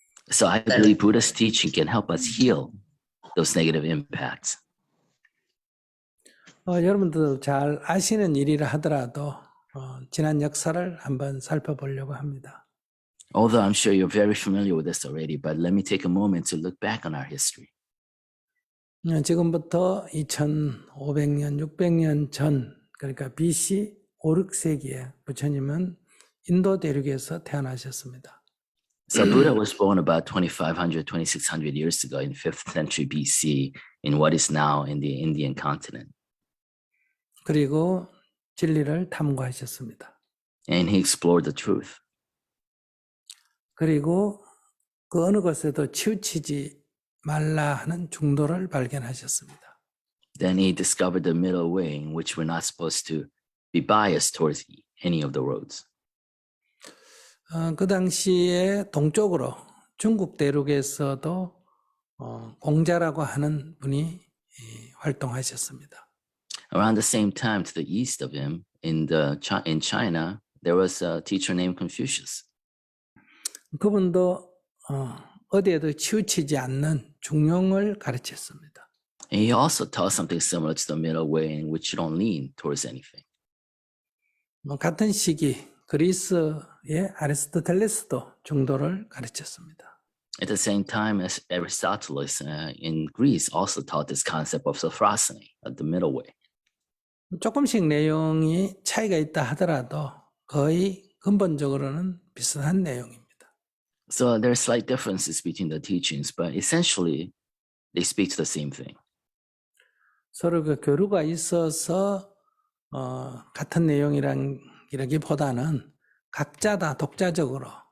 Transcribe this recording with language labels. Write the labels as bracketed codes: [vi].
[en] So I believe Buddha's teaching can help us heal those negative impacts. [ko] 여러분들도 잘 아시는 일이라 하더라도 지난 역사를 한번 살펴보려고 합니다. [en] Although I'm sure you're very familiar with this already, but let me take a moment to look back on our history. [ko] 지금부터 2500년, 600년 전, 그러니까 BC 5, 6세기에 부처님은 인도 대륙에서 태어나셨습니다. [en] So Buddha was born about 2500, 2600 years ago in 5th century BC in what is now in the Indian continent. [ko] 그리고 진리를 탐구하셨습니다. [en] And he explored the truth. [ko] 그리고 그 어느 것에도 치우치지 말라 하는 중도를 발견하셨습니다. [en] Then he discovered the middle way in which we're not supposed to be biased towards any of the roads. [ko] 그 당시에 동쪽으로 중국 대륙에서도 공자라고 하는 분이 활동하셨습니다. [en] Around the same time, to the east of him, in China, there was a teacher named Confucius. [ko] 그분도 어디에도 치우치지 않는 중용을 가르쳤습니다. [en] And he also taught something similar to the middle way in which you don't lean towards anything. [ko] 같은 시기 그리스의 아리스토텔레스도 중도를 가르쳤습니다. [en] At the same time as Aristotle in Greece also taught this concept of sophrosophy, the middle way. [ko] 조금씩 내용이 차이가 있다 하더라도 거의 근본적으로는 비슷한 내용입니다. [en] So there are slight differences between the teachings, but essentially they speak to the same thing. [ko] 서로 그 교류가 있어서 같은 내용이라기보다는 각자 다 독자적으로